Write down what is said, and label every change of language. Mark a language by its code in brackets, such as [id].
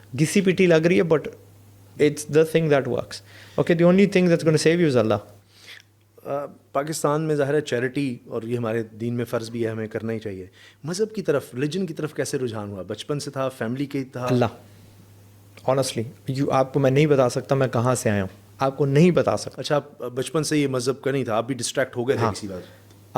[ur] گھسی پیٹی لگ رہی ہے [en] But it's the thing that works. Okay, the only thing that's gonna save you is اللہ. [ur] پاکستان میں ظاہر ہے چیریٹی اور یہ ہمارے دین میں فرض بھی ہے, ہمیں کرنا ہی چاہیے. مذہب کی طرف, ریلیجن کی طرف کیسے رجحان ہوا؟ بچپن سے تھا, فیملی کے تھا؟ اللہ آنیسٹلی آپ کو میں نہیں بتا سکتا میں کہاں سے آیا ہوں, آپ کو نہیں بتا سکتا. اچھا, آپ بچپن سے یہ مذہب کا نہیں تھا, آپ بھی ڈسٹریکٹ ہو گئے تھے کسی بات؟